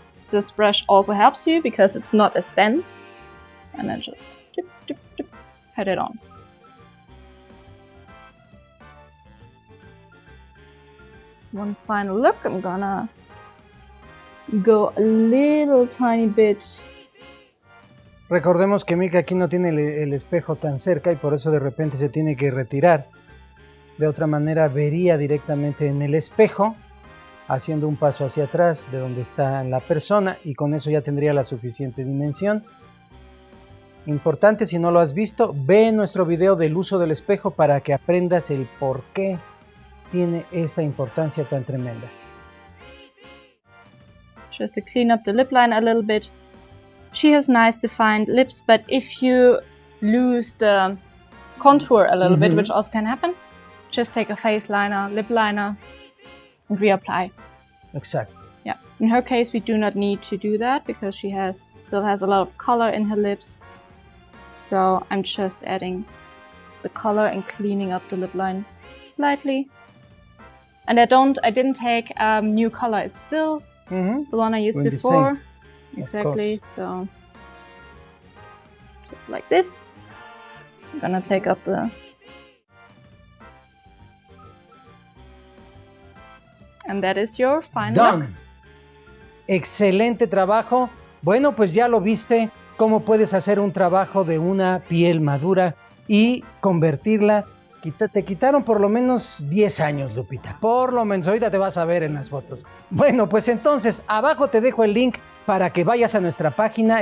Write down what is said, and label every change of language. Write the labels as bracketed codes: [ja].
[en] This brush also helps you because it's not as dense. And then just dip, dip, dip, pat it on. One final look. I'm gonna go a little tiny bit. [es] Recordemos que Mika aquí no tiene el espejo tan cerca y por eso de repente se tiene que retirar. De otra manera vería directamente en el espejo, haciendo un paso hacia atrás de donde está la persona y con eso ya tendría la suficiente dimensión. Importante, si no lo has visto, ve nuestro video del uso del espejo para que aprendas el por qué tiene esta importancia tan tremenda. [en] Just to clean up the lip line a little bit. She has nice defined lips, but if you lose the contour a little bit, which also can happen, just take a face liner, lip liner, and reapply. Exactly. Yeah. In her case, we do not need to do that because she still has a lot of color in her lips. So I'm just adding the color and cleaning up the lip line slightly. And I didn't take new color. It's still the one I used before. Exactly. So just like this. I'm gonna take up the... And that is your final look. [es] Excelente trabajo. Bueno, pues ya lo viste, cómo puedes hacer un trabajo de una piel madura y convertirla. Te quitaron por lo menos 10 años, Lupita. Por lo menos, ahorita te vas a ver en las fotos. Bueno, pues entonces, abajo te dejo el link para que vayas a nuestra página.